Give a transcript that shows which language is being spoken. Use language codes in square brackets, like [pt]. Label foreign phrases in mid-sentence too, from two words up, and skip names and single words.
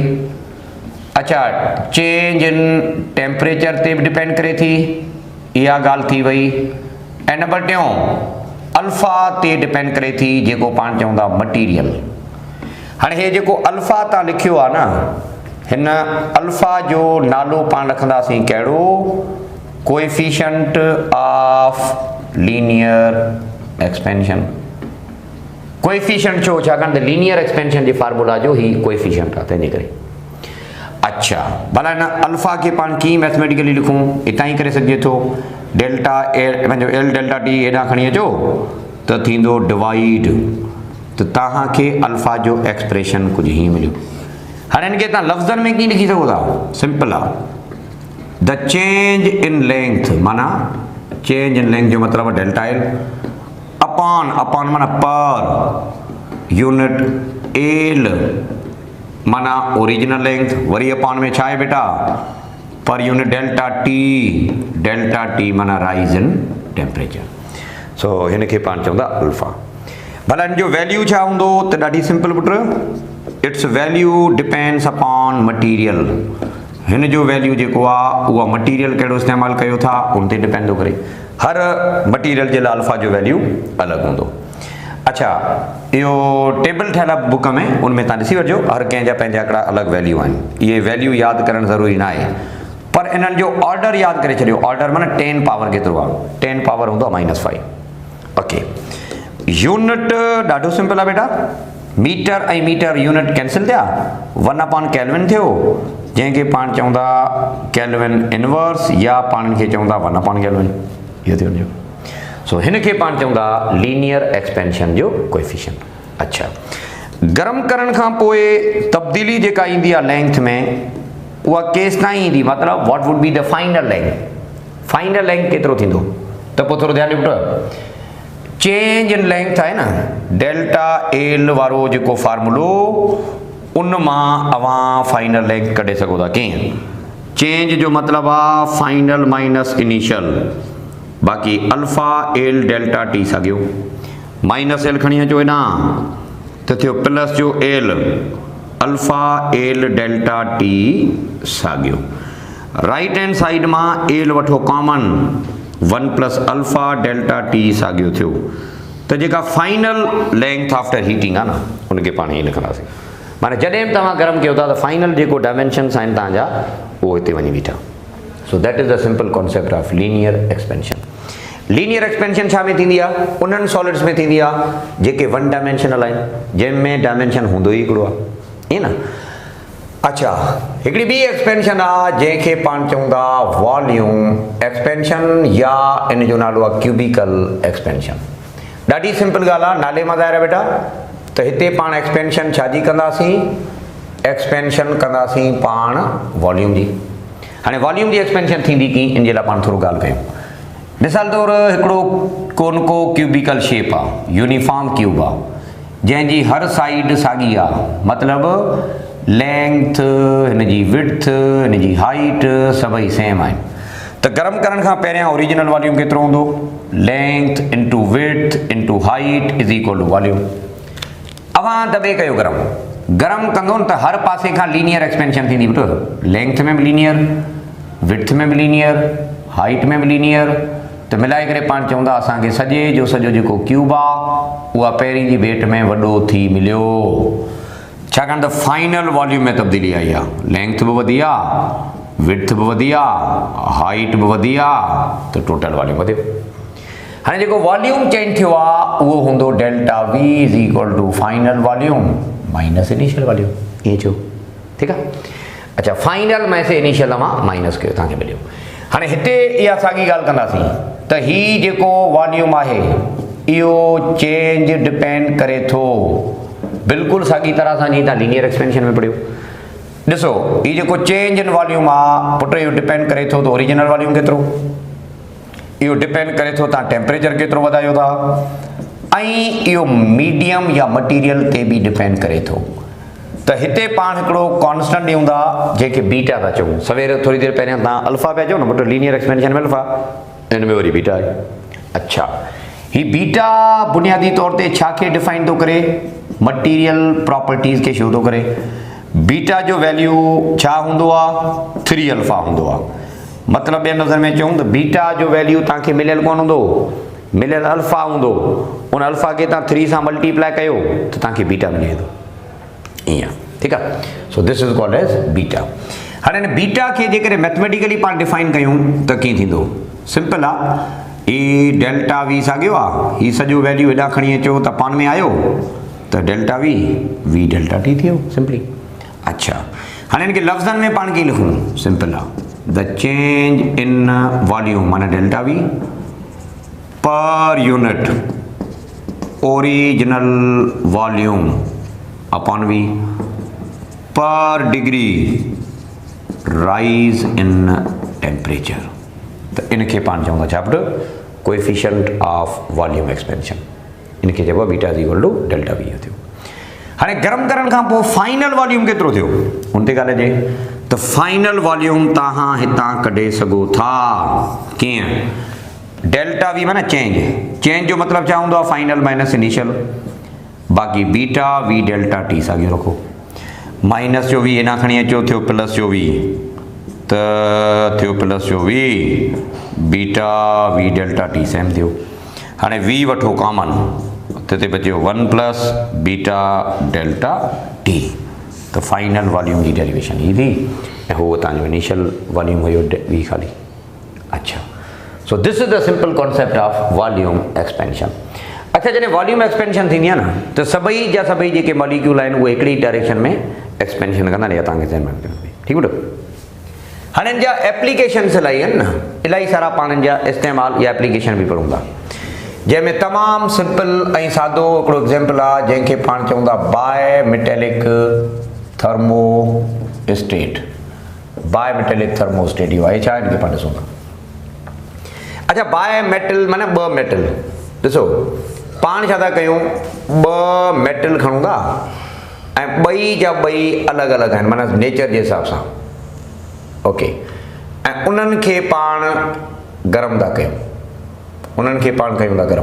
[sd] अच्छा, [en] change in temperature [sd] ते बि डिपेंड करे थी, इहा ॻाल्हि थी वई। ऐं नंबर 2 अल्फा ते डिपेंड करे थी, जेको पाण चवंदा मटीरियल। हाणे हे जेको अल्फा तव्हां लिखियो आहे न, हिन अल्फा जो नालो पाण रखंदासीं कहिड़ो, [en] coefficient of linear expansion. [sd] कोएफिशिएंट छो, छाकाणि त [en] linear expansion [sd] जे फार्मूला जो ही कोएफिशिएंट आहे, तंहिंजे करे। अच्छा, भला हिन अल्फा खे पाण कीअं मैथमेटिकली लिखूं, हितां ई करे सघिजे थो, [en] delta L [sd] पंहिंजो [en] L delta T [sd] हेॾां खणी अचो त थींदो डिवाइड, त तव्हांखे अल्फा जो एक्सप्रेशन कुझु हीअं मिलियो। हाणे हिनखे तव्हां लफ़्ज़नि में कीअं लिखी सघो था, सिंपल आहे, [en] the change in length, माना change in length [sd] जो मतिलबु [en] delta L upon माना per unit L माना original length, वरी upon [sd] में छा आहे बेटा [en] per unit delta T माना rise in temperature। [sd] सो हिनखे पाण चवंदा अल्फा। भला हिन जो वैल्यू छा हूंदो, त ॾाढी सिंपल पुट, [en] its value depends upon material. [sd] हिन जो वैल्यू जेको आहे उहा मटीरियल कहिड़ो इस्तेमालु कयो था उन ते डिपेंड थो करे, हर मटीरियल जे लाइ अल्फा जो वैल्यू अलॻि हूंदो। अच्छा, इहो टेबल ठहियल आहे बुक में, उनमें तव्हां ॾिसी वठिजो, हर कंहिंजा पंहिंजा हिकिड़ा अलॻि वैल्यू आहिनि। इहे वैल्यू यादि करणु ज़रूरी न आहे, पर इन्हनि जो ऑर्डर यादि करे छॾियो। ऑर्डर माना 10 पावर केतिरो आहे, 10 पावर हूंदो आहे -5। ओके, यूनिट ॾाढो सिंपल आहे बेटा, मीटर ऐं [en] meter unit cancel [sd] थिया, 1 केल्विन थियो, जंहिंखे पाण चवंदा [en] kelvin inverse, [sd] या पाण खे चवंदा 1 केल्विन, इहो थियो हुनजो। सो हिनखे पाण चवंदा [en] linear expansion [sd] जो कोएफिशिएंट। अच्छा, गरम करण खां पोइ तब्दीली जेका ईंदी आहे लेंथ में, उहा केस ताईं ईंदी, मतिलबु [en] what would be the final length. final length [sd] केतिरो थींदो, त पोइ थोरो ध्यानु ॾियो, [en] change in length [sd] आहे न, [en] delta L [sd] वारो जेको फार्मूलो, उन मां अवां [en] final length [sd] कढे सघो था। कीअं, चेंज जो मतिलबु आहे [en] final minus initial, [sd] बाक़ी [en] alpha L delta T [sd] साॻियो, [en] minus L [sd] खणी अचो हेॾां त थियो प्लस जो एल, [en] alpha L delta T [sd] साॻियो। [en] right hand side [sd] मां एल वठो कॉमन, [en] 1 plus alpha delta T [sd] साॻियो थियो, त जेका [en] final length after heating [sd] आहे न उनखे पाण हीअं लिखंदासीं। माना जॾहिं बि तव्हां गरम कयो था त फाइनल जेको डायमेंशन्स आहिनि तव्हांजा उहो हिते वञी बीठा। [en] so that is the simple concept of linear expansion. Linear expansion. लीनियर एक्सपेंशन [sd] छा में थींदी आहे? उन्हनि सॉलिड्स में थींदी आहे जेके [en] one dimensional [sd] आहिनि, जंहिंमें डायमेंशन हूंदो ई हिकिड़ो आहे, ईअं न। अच्छा, हिकिड़ी ॿी एक्सपेंशन आहे जंहिंखे पाण चऊं था [en] volume expansion, [sd] या इन जो नालो आहे [en] cubical expansion. [sd] ॾाढी सिंपल ॻाल्हि आहे, नाले मां ज़ाहिर आहे बेटा। त हिते पाण एक्सपेंशन छाजी कंदासीं? एक्सपेंशन कंदासीं पाण वॉल्यूम जी। हाणे वॉल्यूम जी एक्सपेंशन थींदी कीअं, इन जे लाइ पाण थोरो ॻाल्हि कयूं। मिसाल तौरु हिकिड़ो कोनको [en] cubical shape [sd] आहे, [en] uniform cube [sd] आहे, जंहिंजी हर साइड साॻी आहे, मतिलबु लेंथ, हिनजी विड्थ, हिनजी हाइट सभई सेम आहिनि। त गरम करण खां पहिरियां [en] original volume [sd] केतिरो हूंदो? [en] length into width into height is equal to volume. [sd] अवां दॿे कयो गरम, गरम कंदो न त हर पासे खां लीनियर एक्सपेंशन थींदी बेटा, लेंथ में बि लीनियर, विड्थ में बि लीनियर, हाइट में बि लीनियर। त मिलाए करे पाण चऊं था असांखे सॼे जो सॼो जेको क्यूब आहे उहा पहिरीं जी भेट में वॾो थी मिलियो, छाकाणि त [en] final volume [sd] में तब्दीली आई आहे। लेंथ बि वधी आहे, विड्थ बि वधी आहे, हाइट बि वधी आहे, त [en] total volume [sd] वधियो। हाणे जेको वॉल्यूम चेंज थियो आहे उहो हूंदो [en] delta V is equal to final volume minus initial volume, [sd] ईअं चयो, ठीकु आहे। अच्छा, फाइनल में से इनिशियल मां माइनस कयो, तव्हांखे मिलियो। हाणे हिते इहा साॻी ॻाल्हि कंदासीं त हीउ जेको वॉल्यूम आहे इहो चेंज डिपेंड करे थो बिल्कुलु साॻी तरह सां जीअं तव्हां [en] linear expansion [sd] में पढ़ियो। ॾिसो, हीउ जेको [en] change in volume [sd] आहे पुट, इहो डिपेंड करे थो त [en] original volume [sd] केतिरो, इहो डिपेंड करे थो तव्हां टेम्परेचर केतिरो वधायो था, ऐं इहो मीडियम या मटीरियल ते बि डिपेंड करे थो। त हिते पाण हिकिड़ो कॉन्स्टेंट ॾियूं था जंहिंखे बीटा था चऊं। सवेर थोरी देरि पहिरियां तव्हां अल्फा पिया चओ न पुट, लीनियर एक्सपेंशन में अल्फा, हिन में वरी बीटा आहे। अच्छा, ही बीटा बुनियादी तौर ते छा खे डिफाइन थो करे? [en] material properties [sd] खे शो थो करे। बीटा जो वैल्यू छा हूंदो आहे? 3 अल्फा हूंदो आहे। मतिलबु ॿियनि लफ़्ज़नि में चऊं त बीटा जो वैल्यू तव्हांखे मिलियल कोन हूंदो, मिलियल अल्फा हूंदो। उन अल्फा खे तव्हां 3 सां मल्टीप्लाई कयो त तव्हांखे बीटा मिली वेंदो, ईअं, ठीकु आहे। [en] so this is called as beta. [sd] हाणे हिन बीटा खे जेकॾहिं मैथमेटिकली पाण डिफाइन कयूं त कीअं थींदो? सिंपल आहे, ही [en] delta V [sd] साॻियो आहे, ही सॼो वैल्यू हेॾां खणी अचो त पाण में आयो त [en] delta V, V delta T [sd] थियो, सिंपली। अच्छा, हाणे हिनखे लफ़्ज़नि में पाण कीअं लिखूं? सिंपल आहे, [en] the change in volume माना delta V per unit original volume upon V per degree rise in temperature। [sd] त इनखे पाण चऊं था छा पुट? [en] coefficient of volume expansion. [sd] इनखे चइबो आहे [en] beta is equal to delta V [sd] थियो। हाणे गरम करण खां पोइ [en] final volume [sd] केतिरो थियो उन ते ॻाल्हि अचे त [en] final volume [sd] तव्हां हितां कढे सघो था। कीअं? [en] delta V [sd] माना चेंज, चेंज जो मतिलबु छा हूंदो आहे? [en] final minus initial, [sd] बाक़ी [en] beta V delta T [sd] साॻियो रखो। माइनस जो वी हेॾां खणी अचो, थियो प्लस जो वी, त थियो प्लस जो वी, [en] beta V delta T same [sd] थियो। हाणे वी वठो कॉमन, त हिते बचियो [en] 1 plus beta delta T. [sd] त [en] final volume [sd] जी डेरिवेशन ही थी, ऐं उहो तव्हांजो [en] initial volume [sd] हुयो वी खाली। [en] अच्छा, so this is the simple concept of volume expansion. [sd] अच्छा, जॾहिं [en] volume expansion [sd] थींदी आहे न त सभई जा सभई जेके मॉलिक्यूल आहिनि उहे हिकिड़ी डायरेक्शन में एक्सपेंशन कंदा, या तव्हांखे ज़हन में रखिणो, ठीकु आहे। हाणे हिन जा एप्लीकेशन्स इलाही आहिनि न, इलाही सारा पाण हिन जा इस्तेमालु या एप्लीकेशन बि पढ़ूं था, जंहिंमें तमामु सिंपल ऐं सादो हिकिड़ो एग्ज़ाम्पल आहे जंहिंखे पाण चऊं था [en] bimetallic thermostat. bimetallic thermostat [sd] इहो आहे छा? हिनखे पाण ॾिसूं था। अच्छा, [en] bi metal [sd] माना ॿ मेटल। ॾिसो, पाण छा था कयूं, ॿ मेटल खणूं था ऐं ॿई जा ॿई अलॻि अलॻि आहिनि, माना नेचर जे हिसाब सां, ओके, ऐं उन्हनि खे पाण गरम था कयूं, उन्हनि खे पाण कयूं था गरम।